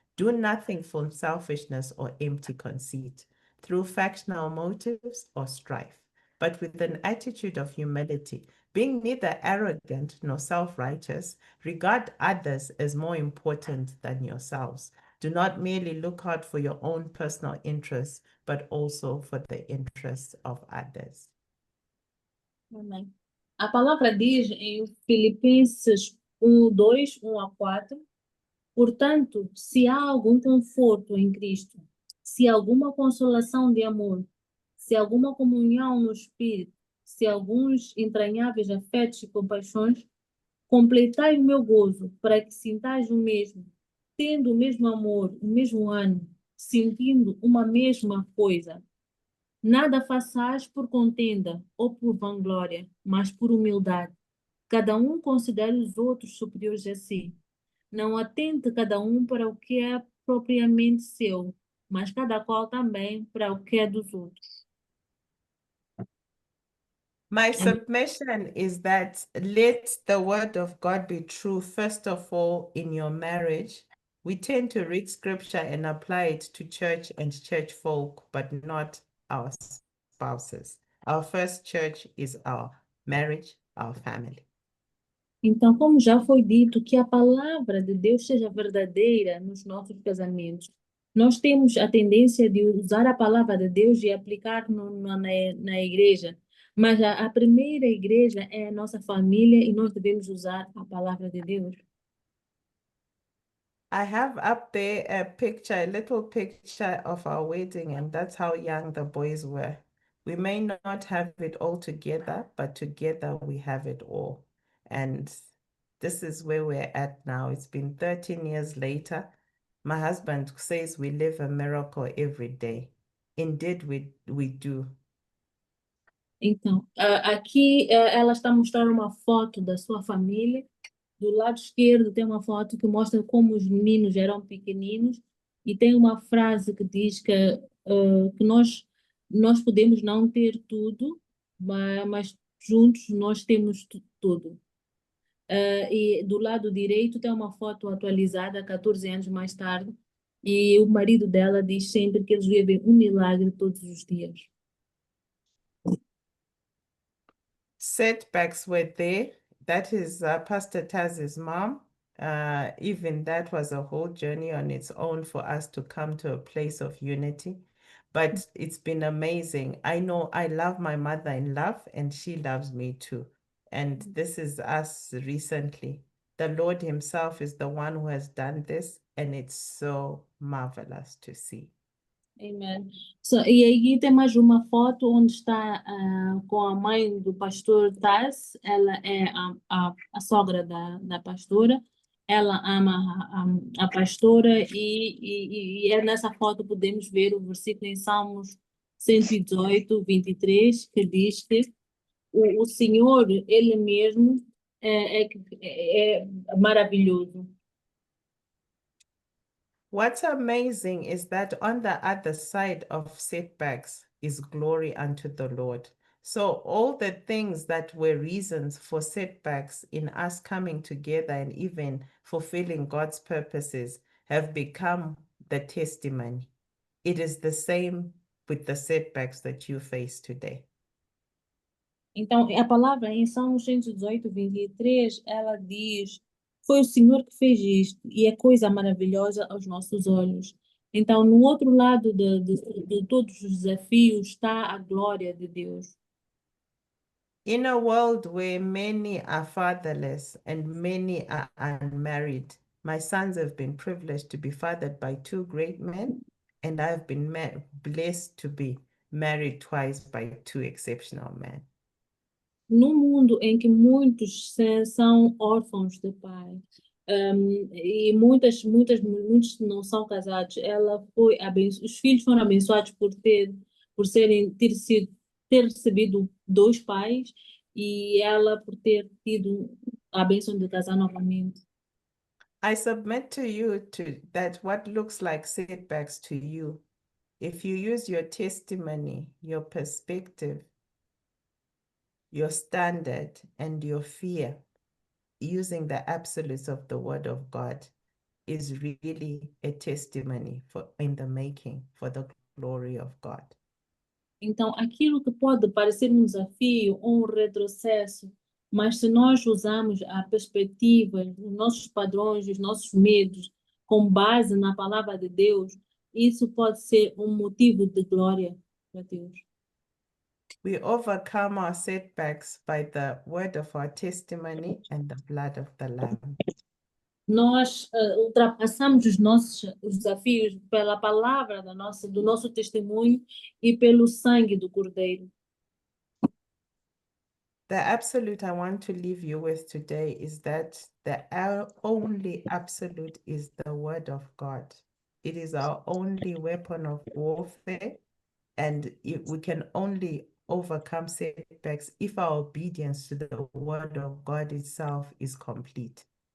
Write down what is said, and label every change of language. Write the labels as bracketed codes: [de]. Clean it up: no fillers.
[en] Do nothing from selfishness or empty conceit, through factional motives or strife, but with an attitude of humility, being neither arrogant nor self-righteous, regard others as more important than yourselves. Do not merely look out for your own personal interests, but also for the interests of others. [pt] Amém. A palavra diz em Filipenses 1:2, 1-4, portanto, se há algum conforto em Cristo, se alguma consolação de amor, se alguma comunhão no Espírito, se alguns entranháveis afetos e compaixões, completai o meu gozo, para que sintais o mesmo, tendo o mesmo amor, o mesmo ânimo, sentindo uma mesma coisa. Nada façais por contenda ou por vanglória, mas por humildade. Cada um considere os outros superiores a si. Não atente cada um para o que é propriamente seu, mas cada qual também para o que é dos outros. [en] My submission is that let the word of God be true, first of all, in your marriage. We tend to read scripture and apply it to church and church folk, but not our spouses. Our first church is our marriage, our family. [pt] Então, como já foi dito, que a palavra de Deus seja verdadeira nos nossos casamentos. Nós temos a tendência de usar a palavra de Deus e aplicar na igreja, mas a primeira igreja é a nossa família e nós devemos usar a palavra de Deus. [en] I have up there a picture, a little picture of our wedding, and that's how young the boys were. We may not have it all together, but together we have it all. And this is where we're at now. It's been 13 years later. My husband says we live a miracle every day. Indeed, we do. [pt] Então, aqui ela está mostrando uma foto da sua família. Do lado esquerdo tem uma foto que mostra como os meninos eram pequeninos e tem uma frase que diz que nós podemos não ter tudo, mas juntos nós temos tudo. E do lado direito tem uma foto atualizada 14 anos mais tarde e o marido dela diz sempre que eles vivem um milagre todos os dias. [en] Setbacks were there. That is Pastor Taz's mom. Even that was a whole journey on its own for us to come to a place of unity. But it's been amazing. I know I love my mother-in-law and she loves me too. And this is us recently. The Lord himself is the one who has done this, and it's so marvelous to see. Amen. [pt] E aí tem mais uma foto onde está com a mãe do pastor Taz. Ela é a sogra da pastora. Ela ama a pastora e é nessa foto podemos ver o versículo em Salmos 118, 23, que diz que o Senhor, Ele mesmo, é maravilhoso. [en] What's amazing is that on the other side of setbacks is glory unto the Lord. So all the things that were reasons for setbacks in us coming together and even fulfilling God's purposes have become the testimony. It is the same with the setbacks that you face today. [pt] Então, a palavra em Salmos 118, 23, ela diz: Foi o Senhor que fez isto, e é coisa maravilhosa aos nossos olhos. Então, no outro lado de todos os desafios está a glória de Deus. [en] In a world where many are fatherless and many are unmarried, my sons have been privileged to be fathered by two great men, and I've been blessed to be married twice by two exceptional men. [pt] Num mundo em que muitos são órfãos de pai, e muitos não são casados, ela foi os filhos foram abençoados ter recebido dois pais, e ela por ter tido a bênção de casar novamente. [en] I submit to you that what looks like setbacks to you, if you use your testimony, your perspective, your standard, and your fear, using the absolutes of the Word of God, is really a testimony in the making for the glory of God. [pt] Então, aquilo que pode parecer um desafio ou um retrocesso, mas se nós usarmos a perspectiva, os nossos padrões, os nossos medos, com base na palavra de Deus, isso pode ser um motivo de glória para Deus. [en] We overcome our setbacks by the word of our testimony and the blood of the Lamb. [pt] Nós ultrapassamos os desafios pela palavra do nosso testemunho e pelo sangue do Cordeiro. [en] The absolute I want to leave you with today is that the only absolute is the Word of God. It is our only weapon of warfare, and we can only overcome setbacks if our obedience to the Word of God itself is complete.